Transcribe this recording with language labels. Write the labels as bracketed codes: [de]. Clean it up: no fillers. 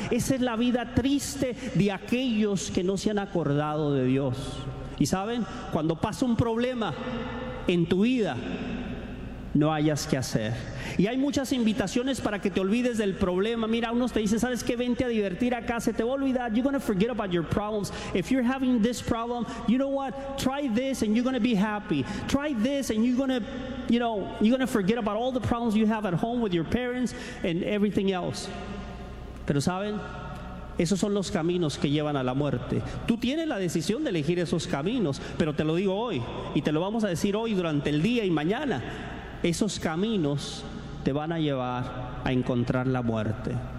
[es] Esa es la vida triste de aquellos que no se han acordado de Dios. Y saben, cuando pasa un problema en tu vida, no hayas qué hacer. Y hay muchas invitaciones para que te olvides del problema. Mira, unos te dicen: ¿sabes qué? Vente a divertir acá, se te va a olvidar. [en] You're going to forget about your problems. If you're having this problem, you know what? Try this and you're going to be happy. Try this and you're going to, you know, you're going to forget about all the problems you have at home with your parents and everything else. [es] Pero saben, esos son los caminos que llevan a la muerte. Tú tienes la decisión de elegir esos caminos, pero te lo digo hoy y te lo vamos a decir hoy durante el día y mañana. Esos caminos te van a llevar a encontrar la muerte.